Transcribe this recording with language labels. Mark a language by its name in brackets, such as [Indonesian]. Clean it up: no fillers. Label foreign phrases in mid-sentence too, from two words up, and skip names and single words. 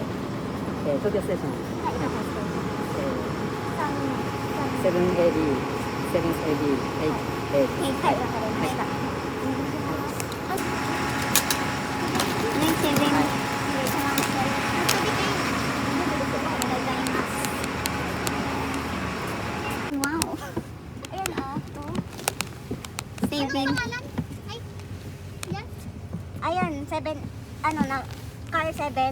[Japanese] 東京ステーション。はい、どこですか。 7AD、7AD、8、はい、わかりました。Wow. [Filipino] Ayan o, to. 7. Ayan, 7. Ano na, car 7.